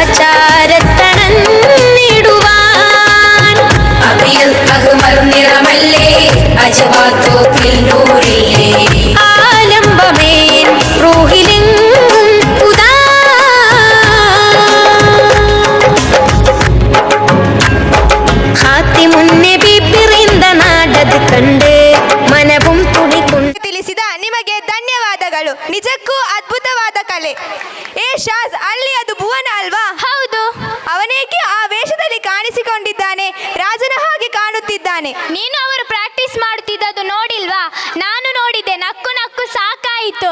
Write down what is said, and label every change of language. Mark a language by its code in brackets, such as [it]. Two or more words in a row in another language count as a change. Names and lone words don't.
[ml] ആചാരത്തണന്നിടുവാൻ അബിയൽ അഹ്മർ നിറമല്ലേ അജവാത്തോപ്പിൽ നൂറില്ലേ ആലംബമേൻ റൂഹിലെങ്ങും പുതാ ഖാത്തിമുന്നബി പിറந்த നാടത് കണ്ട് മനവും തുടികൊണ്ട് [kn] ತಿಳಿಸಿದ ನಿಮಗೆ ಧನ್ಯವಾದಗಳು. ನಿಜಕ್ಕೂ ಅದ್ಭುತವಾದ ಕಲೆ. ಏ ಶಾಜ್, ಅಲ್ಲಿ ಅದು ಭುವನ ಅಲ್ವಾ? ಹೌದು. ಅವನೇಕೆ ಆ ವೇಷದಲ್ಲಿ ಕಾಣಿಸಿಕೊಂಡಿದ್ದಾನೆ? ರಾಜನ ಹಾಗೆ ಕಾಣುತ್ತಿದ್ದಾನೆ. ನೀನು ಅವರು ಪ್ರಾಕ್ಟೀಸ್ ಮಾಡುತ್ತಿದ್ದದ್ದು ನೋಡಿಲ್ವಾ? ನಾನು ನೋಡಿದ್ದೆ. ನಕ್ಕು ನಕ್ಕು ಸಾಕಾಯಿತು.